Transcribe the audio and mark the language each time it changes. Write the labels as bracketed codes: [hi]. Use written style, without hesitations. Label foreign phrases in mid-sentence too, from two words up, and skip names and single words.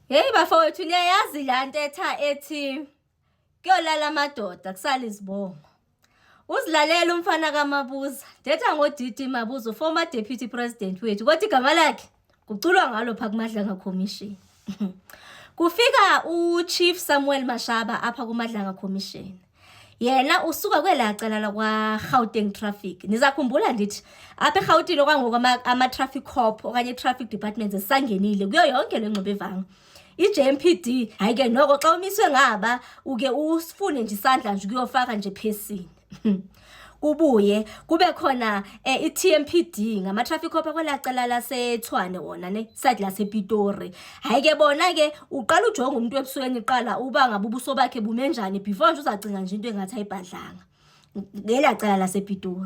[xh] Hey bafowethu niyayazi la ntetha ethi kuyolala amadoda kusala izibongo. Uzilalela umfana kaMabuza. Ndetha ngoDidi Mabuza, [en] former deputy president wethu. [xh] Kodwa igama lakhe kuculwa ngalo pha kuMadlanga Commission. Kufika uChief Samuel Mashaba apha kuMadlanga Commission. Yena usuka kwela cala la kwa Gauteng Traffic. Nizakhumbula ndithi apha eGauteng okwangoku ama traffic cop okanye traffic departments esangenile kuyo yonke le ngxobo evanga. I-JMPD hayi ke noko xa umiswe ngaba uke usifune nje isandla nje kuyofaka nje phesini. Kubuye kube khona i-TMPD ngama traffic cop kwelacala laseTshwane wona ne side lasePitori. Hayi ke bona ke uqala ujonga umuntu ebusweni iqala uba ngabe ubuso bakhe bumenjani before nje uzacinga nje into engathi ayibhadlanga ngelacala lasePitori.